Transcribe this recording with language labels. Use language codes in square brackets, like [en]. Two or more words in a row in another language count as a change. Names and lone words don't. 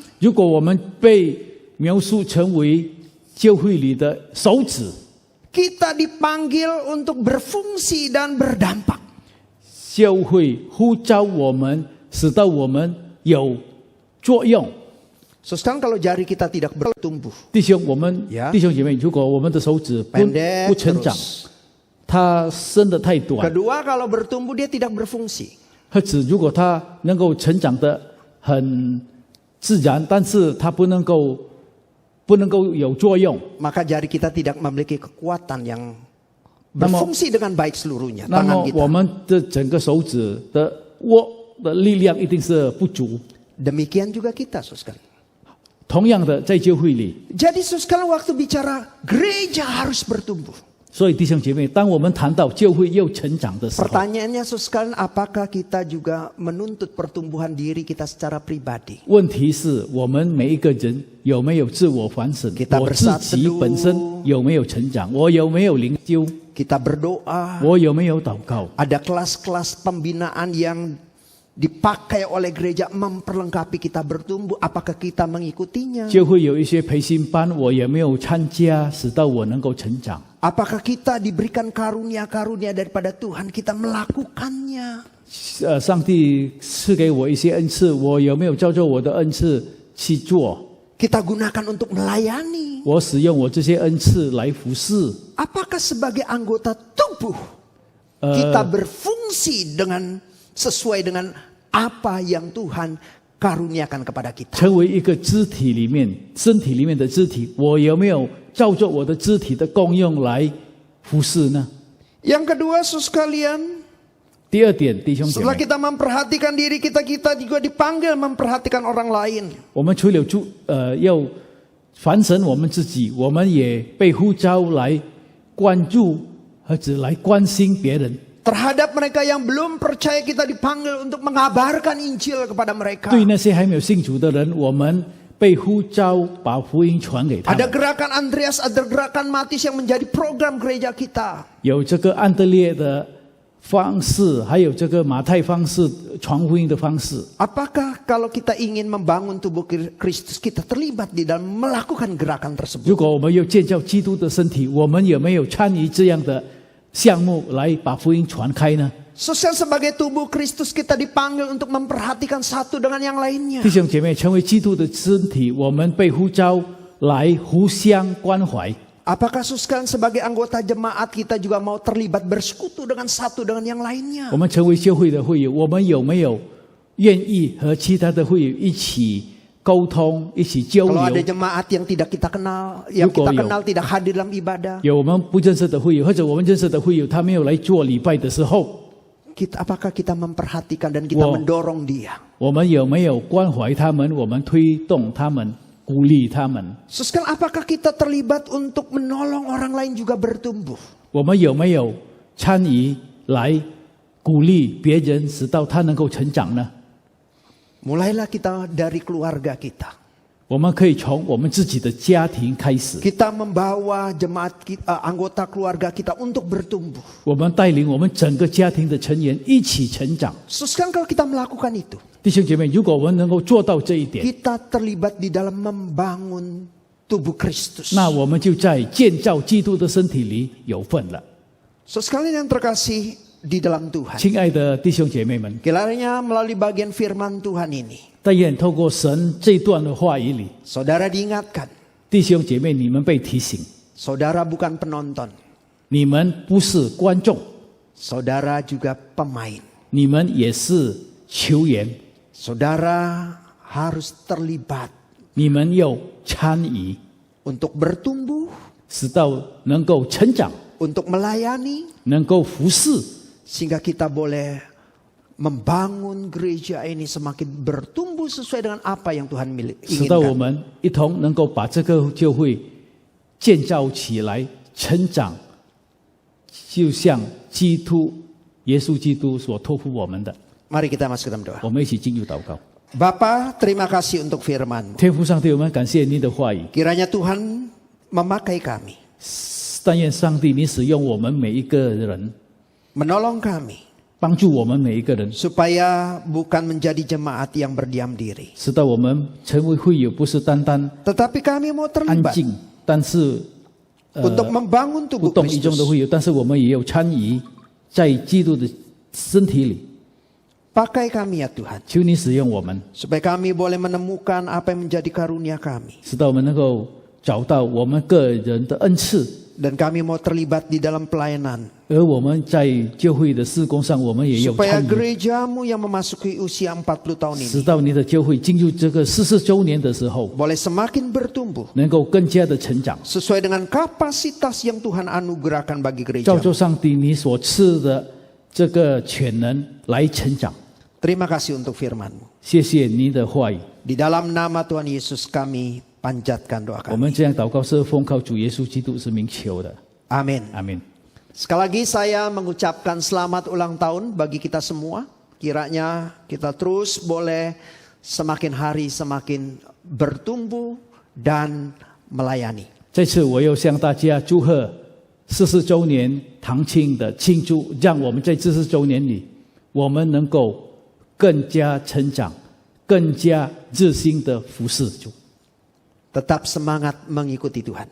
[zh] 如果我们被描述成为教会里的手指， [id] kita dipanggil untuk berfungsi dan berdampak. [zh] 教会呼召我们，使到我们有作用。 [id] So sekarang kalau jari kita tidak bertumbuh, [zh] 弟兄，我们 [id] Ya. [zh] 弟兄姐妹，如果我们的手指 [id] pendek [zh] 不成长， [id] terus. [zh] 它伸得太短， [id] Kedua, kalau bertumbuh dia tidak berfungsi. [zh] 或者如果它能够成长得很自然，但是它不能够有作用， [id] Maka jari kita tidak memiliki kekuatan yang Namo- berfungsi dengan baik seluruhnya. [zh] 那 [id] Tangan [zh] 么我 [id] kita. [zh] 们的整个手指的握的力量一定是不足。 [id] Demikian juga kita, saudara. [zh] 同样的，在教会里， [id] Jadi saudara, waktu bicara gereja harus bertumbuh. 所以弟兄姐妹，当我们谈到教会要成长的时候， Pertanyaannya saudara, apakah kita juga menuntut pertumbuhan diri kita secara pribadi? [zh] 问题是我们每一个人有没有自我反省？ [id] Kita [zh] 我自己 [id] bersatu [zh] 本身有没有成长？我有没有灵修？ [id] Kita berdoa. [zh] 我有没有祷告？ [id] Ada kelas-kelas pembinaan yang dipakai oleh gereja memperlengkapi kita bertumbuh. Apakah kita mengikutinya? [zh] 就会有一些培训班，我有没有参加，使到我能够成长？ [id] Apakah kita diberikan karunia-karunia daripada Tuhan, kita melakukannya? [zh] 上帝赐给我一些恩赐，我有没有照着我的恩赐去做？ [id] Kita gunakan untuk melayani. [zh] 我使用我这些恩赐来服侍。 [id] Apakah sebagai anggota tubuh kita berfungsi dengan sesuai dengan apa yang Tuhan karuniakan kepada kita? [zh] 成为一个肢体里面、身体里面的肢体，我有没有照着我的肢体的功用来服侍呢？ [id] Yang kedua, saudara sekalian, [zh] 第二点，弟兄姐 [id] setelah [zh] 妹， [id] kita memperhatikan diri kita, kita juga dipanggil memperhatikan orang lain. [zh] 我们除了要反省我们自己，我们也被呼召来关注或者来关心别人。 [id] Terhadap mereka yang belum percaya, kita dipanggil untuk mengabarkan Injil kepada mereka. [zh] 对那些还没有信主的人，我们被呼召把福音传给他 [id] Ada [zh] 们。 [id] gerakan Andreas, ada gerakan Matius yang menjadi program gereja kita. [zh] 有这个安德烈的方式，还有这个马太方式传福音的方式。 [id] Apakah kalau kita ingin membangun tubuh Kristus, kita terlibat di dalam melakukan gerakan tersebut? [zh] 如果我们要建造基督的身体，我们有没有参与这样的项目来把福音传开呢？ [id] Sosial sebagai tubuh Kristus, kita dipanggil untuk memperhatikan satu dengan yang lainnya. [zh] 弟兄姐妹，成为基督的身体，我们被呼召来互相关怀。 [id] Apakah saudara sebagai anggota jemaat kita juga mau terlibat bersekutu dengan satu dengan yang lainnya? [zh] 我们成为教会的会友，我们有没有愿意和其他的会友一起沟通，一起交 [id] Kalau ada [zh] 流。 [id] jemaat yang tidak kita kenal, yang kita Yuko, kenal tidak hadir dalam ibadah, [zh] 有我们不认识的会友，或者我们认识的会友，他没有来做礼拜的时候， apakah kita memperhatikan dan kita mendorong dia? 我们有没有关怀他们？我们推动他们，鼓励他们？ [id] Sekarang apakah kita terlibat untuk menolong orang lain juga bertumbuh? [zh] 我们有没有参与来鼓励别人，使到他能够成长呢？ [id] Mulailah kita dari keluarga kita. [zh] 我们可以从我们自己的家庭开始， [id] Kita membawa jemaat kita, anggota keluarga kita untuk bertumbuh. [zh] 我们带领我们整个家庭的成员一起成长。 [id] Sekarang kalau kita melakukan itu, [zh] 弟兄姐妹，如果我们能够做到这一点， [id] kita terlibat di dalam membangun tubuh Kristus. [zh] 那我们就在建造基督的身体里有份了。 [id] Sekalian yang terkasih di dalam Tuhan, [zh] 亲爱的弟兄姐妹们， [id] kiranya melalui bagian firman Tuhan ini, [zh] 但愿透过神这段的话语里， [id] saudara diingatkan, [zh] 弟兄姐妹，你们被提醒， [id] saudara bukan penonton, [zh] 你们不是观众， [id] saudara juga pemain. [zh] 你们也是球员， [id] Saudara harus terlibat [zh] 你们要参与， [id] untuk bertumbuh, [zh] 使到能够成长， [id] untuk melayani, [zh] 能够服侍， [id] sehingga kita boleh membangun gereja ini semakin bertumbuh sesuai dengan apa yang Tuhan [zh] 使到我 [id] inginkan. [zh] 们一同能够把这个教会建造起来，成长，就像耶稣基督所托付我们的。 [id] Mari kita masuk dalam doa. [zh] 我们一起进入祷告。 [id] Bapa, terima kasih untuk firman-Mu. [zh] 天父上帝，我们感谢您的话语， [id] Kiranya Tuhan memakai kami, [zh] 但愿上帝你使用我们每一个人， [id] menolong kami, [zh] 帮助我们每一个人， [id] supaya bukan menjadi jemaat yang berdiam diri, [zh] 使到我们成为会友，不是单单 [id] tetapi kami mau [zh] 安 [id] terlibat [zh] 静，但是 [id] untuk membangun [zh] 不 [id] tubuh [zh] 动于衷的 [id] Kristus. [zh] 会友，但是我们也有参与在基督的身体里。 [id] Pakai kami ya Tuhan, [zh] 求你使用我们， [id] supaya kami boleh menemukan apa yang menjadi karunia kami, [zh] 使到我们能够找到我们个人的恩赐， [id] dan kami mau terlibat di dalam pelayanan, [zh] 而我们在教会的事工上，我们也有 [id] supaya [zh] 参与， [id] gerejamu yang memasuki usia 40 tahun [zh] 使 [id] ini [zh] 到你的教会进入这个40周年的时候， [id] boleh semakin bertumbuh [zh] 能够更加的成长， [id] sesuai dengan kapasitas yang Tuhan anugerahkan bagi [zh] 照 [id] gereja. [zh] 着上帝你所赐的这个全能来成长。 [id] Terima kasih untuk firman-Mu. [zh] 谢谢您的话语， [id] Di dalam nama Tuhan Yesus kami panjatkan doa [zh] 我们 [id] kami. [zh] 这样祷告是奉靠主耶稣基督之名求的， [id] Amin. [zh] 阿门。 [id] Sekali lagi saya mengucapkan selamat ulang tahun bagi kita semua. Kiranya kita terus boleh semakin hari semakin bertumbuh dan melayani. [zh] 这次我又向大家祝贺40周年堂庆的庆祝，让我们在40周年里，我们能够更加成长，更加热心的服侍主。 [id] Tetap semangat mengikuti Tuhan.